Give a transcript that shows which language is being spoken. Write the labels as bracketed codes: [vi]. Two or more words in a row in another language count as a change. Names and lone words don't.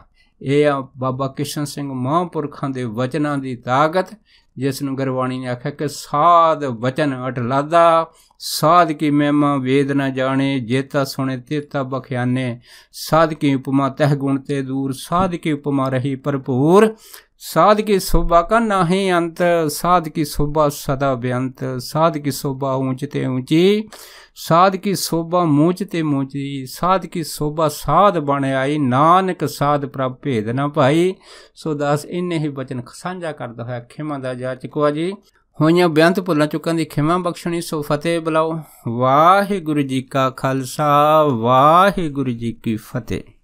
[pa] ਇਹ ਆ ਬਾਬਾ ਕਿਸ਼ਨ ਸਿੰਘ ਮਹਾਂਪੁਰਖਾਂ ਦੇ ਵਚਨਾਂ ਦੀ ਤਾਕਤ, ਜਿਸ ਨੂੰ ਗੁਰਬਾਣੀ ਨੇ ਆਖਿਆ ਕਿ ਸਾਧ ਵਚਨ ਅਟਲਾਦਾ, ਸਾਧ ਕੀ ਮਹਿਮਾ ਵੇਦ ਨਾ ਜਾਣੇ, ਜੇਤਾ ਸੁਣੇ ਤੇਤਾ ਬਖਿਆਨੇ, ਸਾਧ ਕੀ ਉਪਮਾ ਤਹਿ ਗੁਣ ਤੇ ਦੂਰ, ਸਾਧ ਕੀ ਉਪਮਾ ਰਹੀ ਭਰਪੂਰ, ਸਾਧ ਕੀ ਸੋਭਾ ਕਾ ਨਾਹੀ ਅੰਤ, ਸਾਧ ਕੀ ਸੋਭਾ ਸਦਾ ਬੇਅੰਤ, ਸਾਧ ਕੀ ਸੋਭਾ ਊਚਤੇ ਊਚੀ, ਸਾਧ ਕੀ ਸੋਭਾ ਮੂਚਤੇ ਮੂਚੀ, ਸਾਧ ਕੀ ਸੋਭਾ ਸਾਧ ਬਨ ਆਈ, ਨਾਨਕ ਸਾਧ ਪ੍ਰਭ ਭੇਦ ਨਾ ਪਾਈ। ਸੋ ਦਾਸ ਇੰਨੇ ਹੀ ਬਚਨ ਸਾਂਝਾ ਕਰਦਾ ਹੋਇਆ ਖਿਮਾ ਦਾ ਜਾ ਚੁਕਾ ਜੀ। ਹੋਈਆਂ ਬੇਅੰਤ ਭੁੱਲਾਂ ਚੁੱਕਾਂ ਦੀ ਖਿਮਾ ਬਖ਼ਸ਼ਣੀ। ਸੋ ਫ਼ਤਿਹ ਬੁਲਾਓ। ਵਾਹਿਗੁਰੂ ਜੀ ਕਾ ਖ਼ਾਲਸਾ, ਵਾਹਿਗੁਰੂ ਜੀ ਕੀ ਫ਼ਤਿਹ।